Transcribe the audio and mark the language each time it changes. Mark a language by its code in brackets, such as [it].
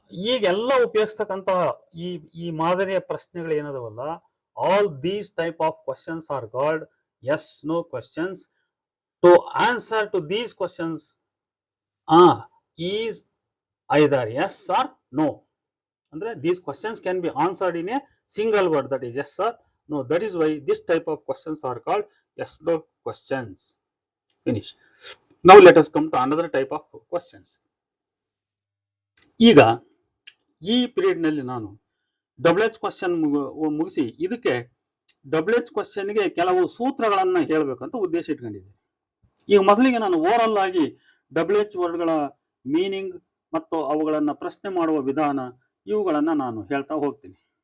[kn] ಈಗೆಲ್ಲ ಉಪಯೋಗಿಸ್ತಕ್ಕಂಥ ಈ ಮಾದರಿಯ ಪ್ರಶ್ನೆಗಳು ಏನದವಲ್ಲ, [en] All these type of questions are called yes no questions. To answer to these questions is either yes or no. [kn] ಅಂದ್ರೆ [en] These questions can be answered in a single word, that is yes or No, that is why this type of questions are called yes no questions. Finish. Now let us come to another type of questions. [kn] ಈಗ ಈ ಪೀರಿಯಡ್ನಲ್ಲಿ ನಾನು WH question ಮುಗಿಸಿ ಇದಕ್ಕೆ WH ಕ್ವಶನ್ಗೆ ಕೆಲವು ಸೂತ್ರಗಳನ್ನು ಹೇಳಬೇಕಂತ ಉದ್ದೇಶ ಇಟ್ಕೊಂಡಿದ್ದೆ. ಈಗ ಮೊದಲಿಗೆ ನಾನು ಓರಲ್ ಆಗಿ WH ವರ್ಡ್ಗಳ ಮೀನಿಂಗ್ ಮತ್ತು ಅವುಗಳನ್ನು ಪ್ರಶ್ನೆ ಮಾಡುವ ವಿಧಾನ ಇವುಗಳನ್ನು ನಾನು ಹೇಳ್ತಾ ಹೋಗ್ತೀನಿ.